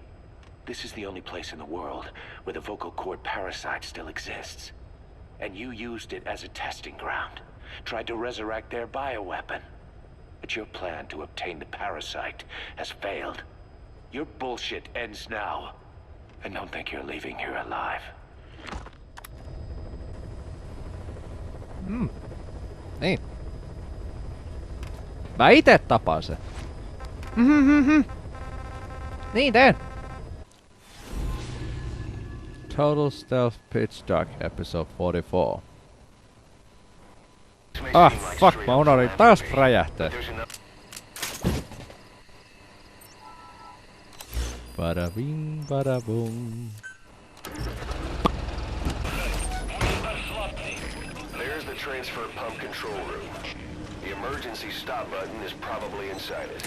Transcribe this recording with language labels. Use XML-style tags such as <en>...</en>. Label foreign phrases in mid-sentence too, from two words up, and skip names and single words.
<en>This is the only place in the world where the vocal cord parasite still exists. And you used it as a testing ground. Tried to resurrect their bioweapon. But your plan to obtain the parasite has failed. Your bullshit ends now. And don't think you're leaving here alive.</en> <fi>Niin. Mä ite tapaan sen. Niin teen.</fi> <en>Total Stealth Pitch Dark episode 44. Ah, fuck,</en> <fi>mä unohdin taas räjähtää.</fi> <en>Bada bing, bada boom. There's the transfer pump control room. The emergency stop button is probably inside it.</en>